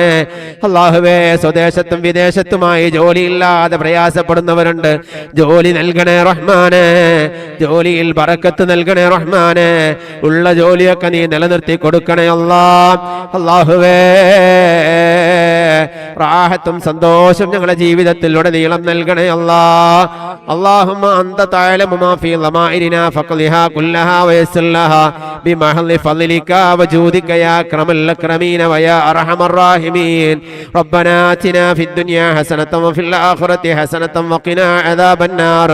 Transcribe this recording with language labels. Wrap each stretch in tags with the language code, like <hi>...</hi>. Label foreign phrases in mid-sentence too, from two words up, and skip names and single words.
<ml>അല്ലാഹുവേ, സ്വദേശത്തും വിദേശത്തുമായി ജോലിയില്ലാതെ പ്രയാസപ്പെടുന്നവരുണ്ട്, ജോലി നൽകണേ റഹ്മാനെ. ജോലിയിൽ ബറക്കത്ത് നൽകണേ റഹ്മാനെ. ഉള്ള ജോലിയൊക്കെ നീ നിലനിർത്തി കൊടുക്കണേ അല്ലാ. അല്ലാഹുവേ, റാഹത്തും സന്തോഷം ഞങ്ങളുടെ ജീവിതത്തിൽ ഉടനീളം നൽകണേ അല്ലാ.</ml> <ar>اللهم أنت تعلم ما في ضمائرنا فقضها كلها ويسر لها بمحض فضلك وجودك يا أكرم الأكرمين ويا أرحم الراحمين. ربنا آتنا في الدنيا حسنة وفي الآخرة حسنة وقنا عذاب النار.</ar>